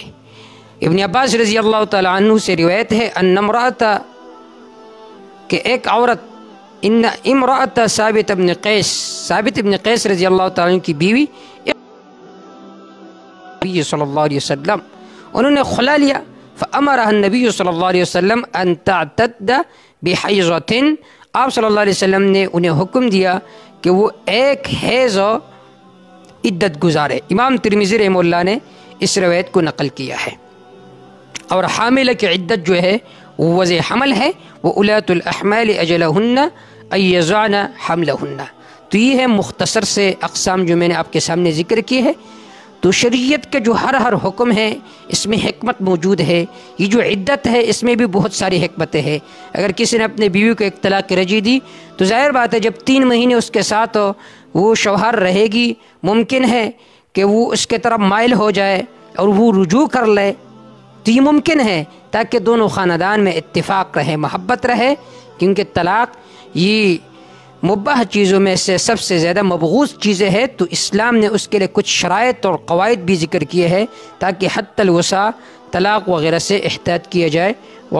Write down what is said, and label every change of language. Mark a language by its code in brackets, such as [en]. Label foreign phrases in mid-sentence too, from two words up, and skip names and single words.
[ur] ابن عباس رضی اللہ تعالی عنہ سے روایت ہے [ar] ان امرأۃ [ur] کہ ایک عورت [ar] ان امرأۃ [ur] ثابت ابن قیس رضی اللہ تعالی عنہ کی بیوی نبی صلی اللہ علیہ وسلم انہوں نے خلا لیا، [ar] فامرها النبی صلی اللہ علیہ وسلم ان تعتد بحیضۃ، [ur] آپ صلی اللہ علیہ وسلم نے انہیں حکم دیا کہ وہ ایک حیض عدت گزارے۔ امام ترمذی رحمہ اللہ نے اس روایت کو نقل کیا ہے۔ اور حاملہ کی عدت جو ہے وہ وضع حمل ہے، وہ [ar] اولاۃ الاحمال اجلہن ان یضعن حملہن۔ [ur] تو یہ ہے مختصر سے اقسام جو میں نے آپ کے سامنے ذکر کی ہے۔ تو شریعت کے جو ہر حکم ہے اس میں حکمت موجود ہے۔ یہ جو عدت ہے اس میں بھی بہت ساری حکمتیں ہیں۔ اگر کسی نے اپنے بیوی کو ایک طلاق رجعی دی تو ظاہر بات ہے جب 3 مہینے اس کے ساتھ وہ شوہر رہے گی، ممکن ہے کہ وہ اس کے طرف مائل ہو جائے اور وہ رجوع کر لے، تو یہ ممکن ہے تاکہ دونوں خاندان میں اتفاق رہے، محبت رہے، کیونکہ طلاق یہ مباح چیزوں میں سے سب سے زیادہ مبغوض چیزیں ہے، تو اسلام نے اس کے لیے کچھ شرائط اور قواعد بھی ذکر کیے ہیں تاکہ حتی الوسع طلاق وغیرہ سے احتیاط کیا جائے۔